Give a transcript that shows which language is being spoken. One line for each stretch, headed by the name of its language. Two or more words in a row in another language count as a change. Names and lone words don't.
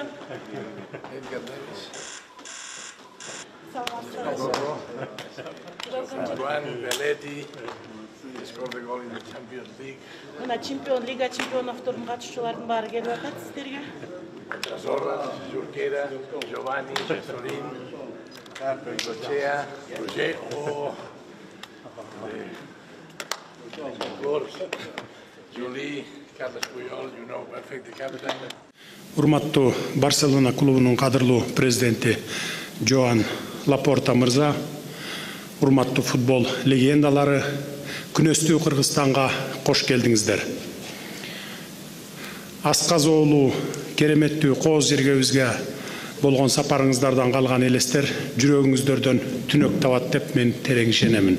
English: Juan Belletti scored the goal in the Champions League.
Kyrgyz: Мына Лига чемпиондордун катышчылардын баары келип атат сиздерге.
English: Zorra, Junquera, Giovanni, Sorin, Bengochea, Roger, Julie, Carlos Puyol, you know, perfect the captain.
Kyrgyz: Урматтуу Барселона клубунун кадырлуу президенти Жоан Лапорта мырза, урматтуу футбол легендалары, күнөстүү Кыргызстанга кош келдиңиздер. Асқаз оолу кереметтүү кооз жергебизге болгон сапарыңыздардан калган элестер жүрөгүңүздөрдөн түнөк табат деп мен терең ишенемин.